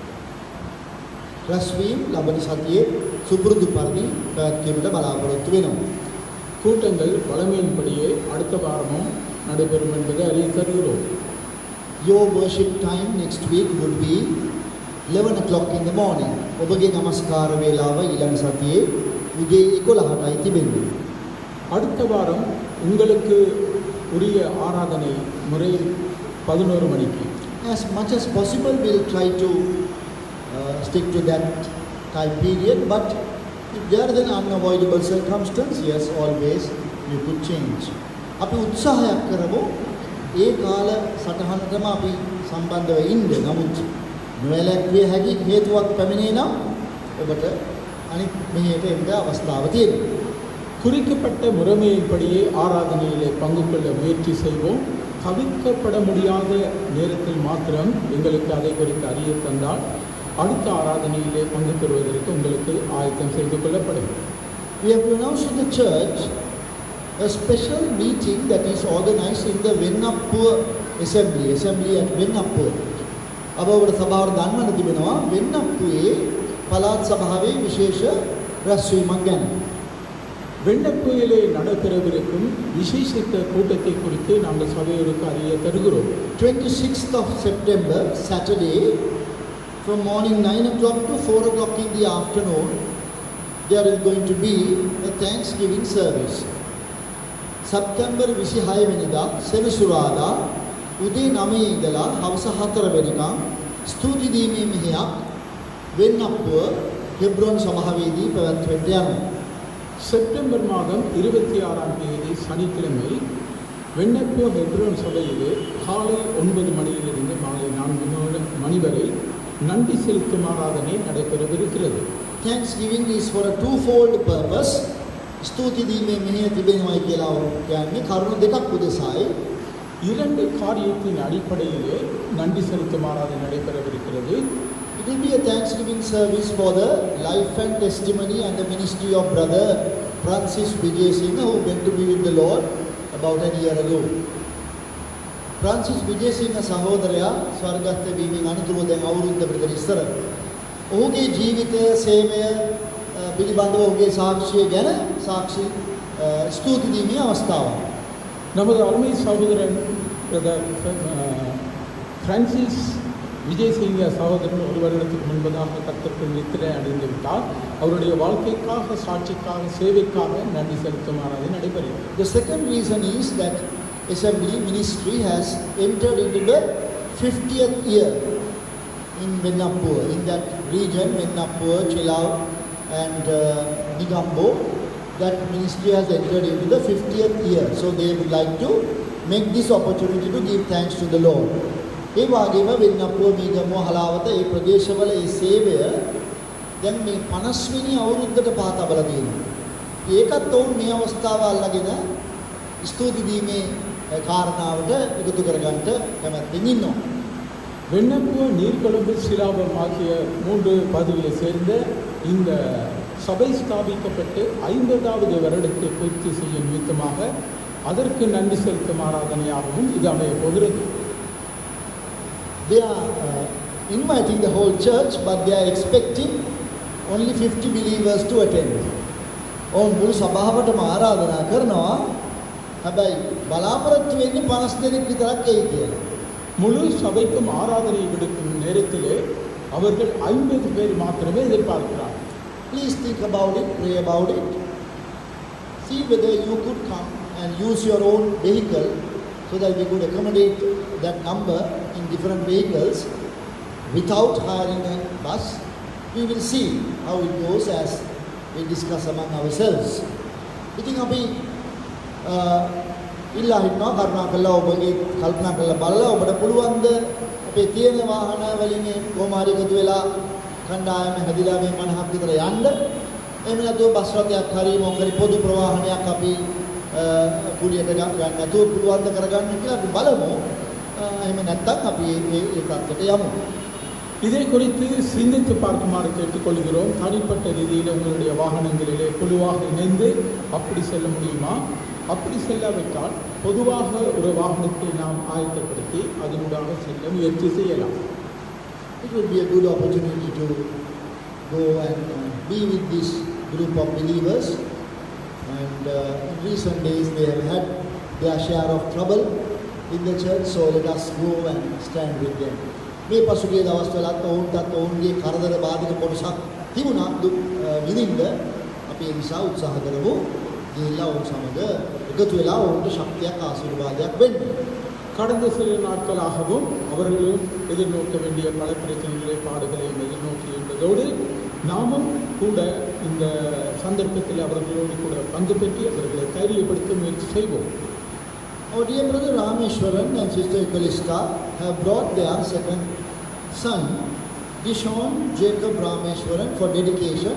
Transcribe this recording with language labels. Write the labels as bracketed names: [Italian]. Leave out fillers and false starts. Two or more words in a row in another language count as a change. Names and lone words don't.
[Sinhala] රැස්වීම් ලබන සතියේ සුපුරුදු පරිදි පැවැත්වීමට බලාපොරොත්තු වෙනවා. [Tamil] கூட்டங்கள் வழமையின்படியே அடுத்த வாரமும் நடைபெறும் என்பதை அறிவித்து தருகிறோம். [English] Your worship time next week would be 11 o'clock in the morning. [Sinhala] ඔබගේ නමස්කාර වේලාව ඊළඟ සතියේ උදේ 11ටයි තිබෙන්නේ. [Tamil] அடுத்த வாரம் உங்களுக்கு உரிய ஆராதனை முறை 11 மணிக்கு. [English] As much as possible, we'll try to stick to that time period, but if there is an unavoidable circumstance, yes, always you could change. [Sinhala] අපි උත්සාහයක් කරමු ඒ කාල සටහනටම අපි සම්බන්ධව ඉන්න. නමුත් නොවැළැක්විය හැකි හේතුවක් පැමිණේ නම් ඔබට අනිත් මෙහෙට එන්න අවස්ථාව තියෙනවා. [Tamil] குறிக்கப்பட்ட முறைமையின்படியே ஆராதனையிலே பங்கு கொள்ள முயற்சி செய்வோம். தவிர்க்கப்பட முடியாத நேரத்தில் மாத்திரம் எங்களுக்கு அதை குறித்து அறிய தந்தால் அடுத்த ஆராதனையிலே பங்கு பெறுவதற்கு உங்களுக்கு ஆயத்தம் செய்து கொள்ளப்படும். [English] We have announced in the church a special meeting that is organized in the Vennappur assembly at Vennappur. [Sinhala] අප ඔබට සභාවට දන්වන්න තිබෙනවා වෙන්නප්පුවේ පළාත් සභාවේ විශේෂ රැස්වීමක් ගැන. [Tamil] வெண்ணப்புயிலே நடைபெறவிருக்கும் விசேஷித்த கூட்டத்தை குறித்து நாங்கள் சபையோருக்கு அறிய தருகிறோம். [English] 26th of September, Saturday, from morning 9 o'clock to 4 o'clock in the afternoon, there is going to be a Thanksgiving service. [Sinhala] September 26 වෙනිදා සෙනසුරාදා උදේ 9 ඉඳලා හවස 4 වෙනකම් ස්තුති දීමේ මෙහෙයක් වෙන්නප්පුව හෙබ්‍රෝන් සභාවේදී පැවැත්වෙන්නට යනවා. [Tamil] செப்டம்பர் மாதம் 26ஆம் தேதி சனிக்கிழமை வெண்ணப்போ ஹெப்ரோன் சபையிலே காலை 9 மணியிலிருந்து மாலை 4 மணி வரை நன்றி செலுத்தும் ஆராதனை நடைபெறவிருக்கிறது. [English] Thanksgiving is for a twofold purpose. [Sinhala] ස්තුති දීමේ මෙහෙය තිබෙනවායි කියලා කියන්නේ කරුණු දෙකක් උදෙසායි. [Tamil] இரண்டு காரியத்தின் அடிப்படையிலே நன்றி செலுத்தும் ஆராதனை நடைபெறவிருக்கிறது. [English] It will be a Thanksgiving service for the life and testimony and the ministry of brother Francis Vijay Singh, who went to be with the Lord about a year ago. [Sinhala] Francis Vijay Singh සහෝදරයා ස්වර්ගස්ථ වීමෙන් අනතුරුව දැන් අවුරුද්දකට විතර ඉස්සර ඔහුගේ ජීවිතය සේවය පිළිබඳව ඔහුගේ සාක්ෂිය ගැන සාක්ෂි ස්තුති දීමේ අවස්ථාවක්. [Tamil] நமது அருமை சகோதரன் பிரான்சிஸ் விஜய் சிங்க சகோதரன் ஒரு வருடத்துக்கு முன்பதாக கர்த்தருக்குள் நித்திரை அடைந்து விட்டார். அவருடைய வாழ்க்கைக்காக, சாட்சிக்காக, சேவைக்காக நன்றி செலுத்தும் ஆராதனை நடைபெறுகிறது. [English] The second reason is that Assembly ministry has entered into the 50th year in Vennappur, in that region, Vennappur, Chilau and Nigambo. That ministry has entered into the 50th year. So they would like to make this opportunity to give thanks to the Lord. [Sinhala] ඒ වගේම වෙන්නපුව මීගමුව හලාවත ඒ ප්‍රදේශවල ඒ සේවය දැන් මේ 50 වෙනි අවුරුද්දට පා තබලා තියෙනවා. ඒකත් ඔවුන් මේ අවස්ථාව අල්ලගෙන ස්තුති දීමේ කාරණාවට එකතු කරගන්න කැමැත්තෙන් ඉන්නවා. [Tamil] வெண்ணப்பூ, நீர்கொழும்பு, சிலாபம் ஆகிய 3 பதவியை சேர்ந்த இந்த சபை ஸ்தாபிக்கப்பட்டு 50வது வருடத்தை பூர்த்தி செய்யும் நிமித்தமாக அதற்கு நன்றி செலுத்தும் ஆராதனையாகவும் இது அமைய போகிறது. [English] They are inviting the whole church, but they are expecting only 50 believers to attend. [Sinhala] ඔවුන් මුළු සභාවටම ආරාධනා කරනවා. හැබැයි බලාපොරොත්තු වෙන්නේ 50 දෙනෙක් විතරක් එයි කියලා. [Tamil] முழு சபைக்கும் ஆராதனை விடுக்கும் நேரத்திலே அவர்கள் 50 பேர் மாத்திரமே எதிர்பார்க்கிறார்கள். [English] Please think about it, pray about it. See whether you could come and use your own vehicle so that we could accommodate that number in different vehicles without hiring a bus. We will see how it goes as we discuss among ourselves. [Sinhala] ඉතින් අපි ඉල්ලා හිටනවා කරුණා කළා ඔබගේ කල්පනා කරලා බලලා ඔබට පුළුවන්ද අපේ තියෙන වාහන වලින් කොහොම හරි එකතු වෙලා කණ්ඩායම හැදිලා මේ 50ක් විතර යන්න. එහෙම නැතුව බස් රථයක් හරි මොකක් හරි පොදු ප්‍රවාහනයක් අපි කුලියට ගන්න නැතුව පුළුවන් ද කරගන්න කියලා අපි බලමු. එහෙම නැත්නම් අපි ඒ තත්ත්වයට යමු. [Tamil] இதை குறித்து சிந்தித்து பார்க்குமாறு கேட்டுக்கொள்கிறோம். தனிப்பட்ட ரீதியில் உங்களுடைய வாகனங்களிலே குழுவாக இணைந்து அப்படி செல்ல முடியுமா? அப்படி செல்லாவிட்டால் பொதுவாக ஒரு வாகனத்தை நாம் ஆயத்தப்படுத்தி அதனூடாக செல்ல முயற்சி செய்யலாம். [English] It would be a good opportunity to go and be with this group of believers. And in recent days they have had their share of trouble in the church, so let us go and stand with them. [Sinhala] මේ පසුගිය දවස්වලත් ඔවුන්ටත් ඔවුන්ගේ කරදර බාධක කොටසක් තිබුණා විඳින්න අපි ඒ නිසා උත්සාහ කරමු ගිහිල්ලා ඔවුන් සමග එකතු වෙලා ඔවුන්ට ශක්තියක් ආශිර්වාදයක් වෙන්න. [Tamil] கடந்த சில நாட்களாகவும் அவர்களும் எதிர்நோக்க வேண்டிய பல பிரச்சனைகளை, பாடுகளையும் எதிர்நோக்கி இருந்ததோடு நாமும் கூட இந்த சந்தர்ப்பத்தில் அவர்களோடு கூட பங்கு பெற்று அவர்களை தைரியப்படுத்த முயற்சி செய்வோம். [English] Our dear brother Rameshwaran and sister Kalista have brought their second son, Dishon Jacob Rameshwaran, for dedication.